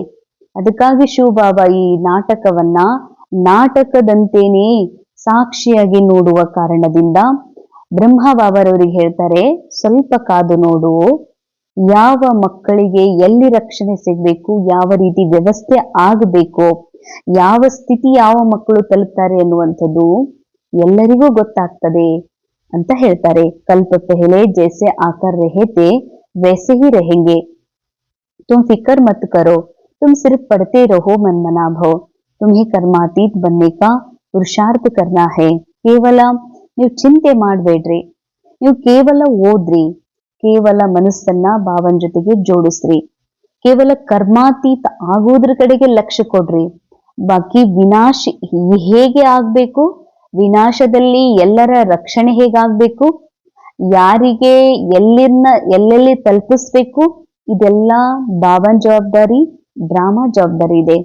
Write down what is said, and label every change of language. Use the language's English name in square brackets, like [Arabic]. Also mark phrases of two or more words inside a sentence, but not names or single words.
[Kannada] ಅದಕ್ಕಾಗಿ ಶಿವ ಬಾಬಾ ಈ ನಾಟಕವನ್ನ ನಾಟಕದಂತೇನೆ ಸಾಕ್ಷಿಯಾಗಿ ನೋಡುವ ಕಾರಣದಿಂದ ಬ್ರಹ್ಮ ಬಾಬಾರವರಿಗೆ ಹೇಳ್ತಾರೆ ಸ್ವಲ್ಪ ಕಾದು ನೋಡು, ಯಾವ ಮಕ್ಕಳಿಗೆ ಎಲ್ಲಿ ರಕ್ಷಣೆ ಸಿಗ್ಬೇಕು, ಯಾವ ರೀತಿ ವ್ಯವಸ್ಥೆ ಆಗಬೇಕು, ಯಾವ ಸ್ಥಿತಿ ಯಾವ ಮಕ್ಕಳು ತಲುಪ್ತಾರೆ ಅನ್ನುವಂಥದ್ದು ಎಲ್ಲರಿಗೂ ಗೊತ್ತಾಗ್ತದೆ ಅಂತ ಹೇಳ್ತಾರೆ. [Hindi] कल्प पहले जैसे आकर रहते वैसे ही रहेंगे. तुम फिकर मत करो, तुम सिर्फ पढ़ते रहो [Sanskrit] मनमना भव. [Hindi] तुम्हें कर्मातीत बनने का पुरुषार्थ करना है. [Kannada] ಕೇವಲ ನೀವು ಚಿಂತೆ ಮಾಡಬೇಡ್ರಿ, ನೀವು ಕೇವಲ ಓದ್ರಿ, ಕೇವಲ ಮನಸ್ಸನ್ನ ಬಾಬನ್ ಜೊತೆಗೆ ಜೋಡಿಸ್ರಿ. ಕೇವಲ ಕರ್ಮಾತೀತ ಆಗುವುದ್ರ ಕಡೆಗೆ ಲಕ್ಷ್ಯ ಕೊಡ್ರಿ. ಬಾಕಿ ವಿನಾಶ ಹೇಗೆ ಆಗ್ಬೇಕು, ವಿನಾಶದಲ್ಲಿ ಎಲ್ಲರ ರಕ್ಷಣೆ ಹೇಗಾಗ್ಬೇಕು, ಯಾರಿಗೆ ಎಲ್ಲೆಲ್ಲಿ ತಲುಪಿಸ್ಬೇಕು, ಇದೆಲ್ಲ ಬಾಬನ್ ಜವಾಬ್ದಾರಿ, ಡ್ರಾಮಾ ಜವಾಬ್ದಾರಿ ಇದೆ.